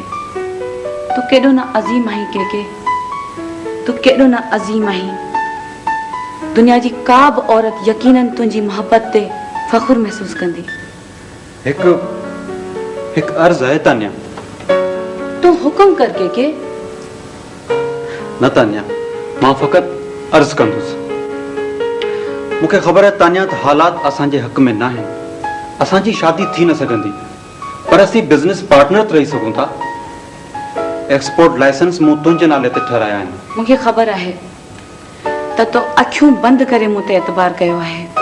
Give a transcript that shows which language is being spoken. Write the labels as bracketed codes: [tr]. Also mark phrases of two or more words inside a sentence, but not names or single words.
[sd] तूं केॾो न अज़ीम आहीं के, तूं केॾो न अज़ीम आहीं। दुनिया जी का बि औरत यकीनन तुंहिंजी मोहब्बत ते फ़ख्र महसूस कंदी। हिकु अर्ज़ आहे तानिया। तूं हुकुम कर के? न तानिया, मां फ़क़त अर्ज़ कंदुसि। मूंखे ख़बर आहे तानिया त हालात असांजे हक़ में न आहिनि। असांजी शादी थी न सघंदी, पर असीं [en] business partner [sd] रही सघूं था। [en] export license [sd] मूं तुंहिंजे नाले ते ठाराया आहिनि। मूंखे ख़बर आहे त तो अखियूं बंदि करे मूं ते एतबार कयो आहे।